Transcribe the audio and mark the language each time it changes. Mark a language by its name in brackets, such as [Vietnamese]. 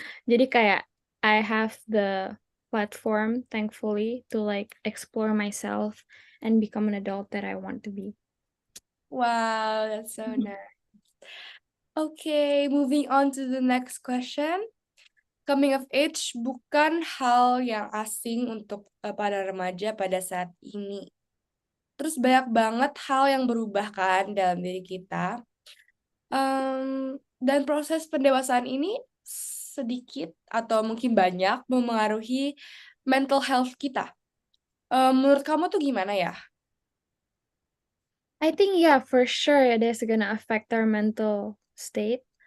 [Indonesian] Jadi kayak [English] I have the platform, thankfully, to like explore myself and become an adult that I want to be. Wow, that's so nice. Okay, moving on to the next question. [Indonesian] Coming of age bukan hal yang asing untuk para remaja pada saat ini. Terus banyak banget hal yang berubah kan dalam diri kita. Dan proses pendewasaan ini sedikit atau mungkin banyak memengaruhi mental health kita. Menurut kamu tuh gimana ya? [English] I think yeah, for sure it is gonna affect our mental state.